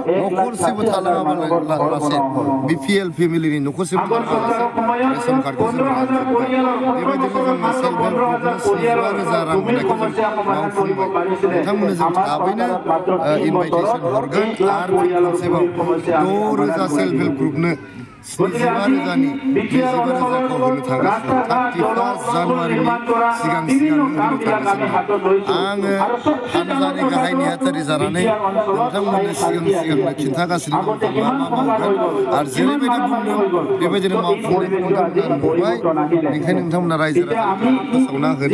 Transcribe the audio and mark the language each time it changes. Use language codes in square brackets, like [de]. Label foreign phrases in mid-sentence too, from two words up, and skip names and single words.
[en] BPL family [as] নকরছে আগৰ চৰকাৰৰ সময়ত 15,000 পৰিয়ালৰ 15 বছৰত মাত্ৰ 15,000 পৰিয়ালৰ ভূমিৰ সমস্যা সমাধান কৰিব পাৰিছিলে আমাৰ চৰকাৰত মাত্ৰ 3 বছৰত 1 লাখ পৰিয়ালৰ ভূমিৰ সমস্যা [en] self help group [brx] गाहायनि हाथारि जानानै नोंथांमोननो सिगां खिन्थागासिनो दं मा मावगोन आरो जेरैबायदि बुंदों बेबायदिनो मावफुंनायखौ नोंथांमोना नुबाय बेनिखायनो नोंथांमोना रायजो राजाखौ फोसावना होदो